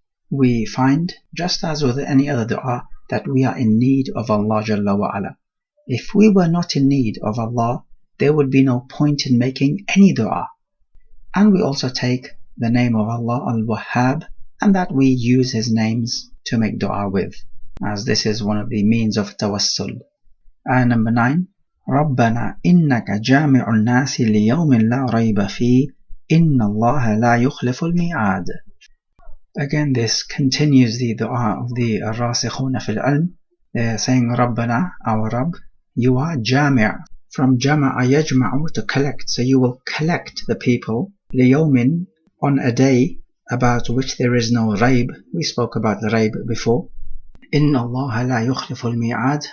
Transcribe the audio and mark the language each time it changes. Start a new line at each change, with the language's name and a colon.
English: We find, just as with any other dua, that we are in need of Allah Jalla wa Ala. If we were not in need of Allah, there would be no point in making any dua. And we also take the name of Allah Al-Wahhab, and that we use His names to make dua with, as this is one of the means of tawassul. And number 9,
Arabic: رَبَّنَا إِنَّكَ جَامِعُ النَّاسِ لِيَوْمٍ لَا رَيْبَ فِيهِ إِنَّ اللَّهَ لَا يُخْلِفُ الْمِيعَادِ.
English: Again, this continues the dua of the Rasikhuna fil Ilm. They are saying, Rabbana, our Rabb, you are Jami'. From Jama'a yajma'u, to collect. So you will collect the people, liyawmin, on a day about which there is no raib. We spoke about the raib before.
Arabic: Inna Allah la yukhlifu al-mi'ad.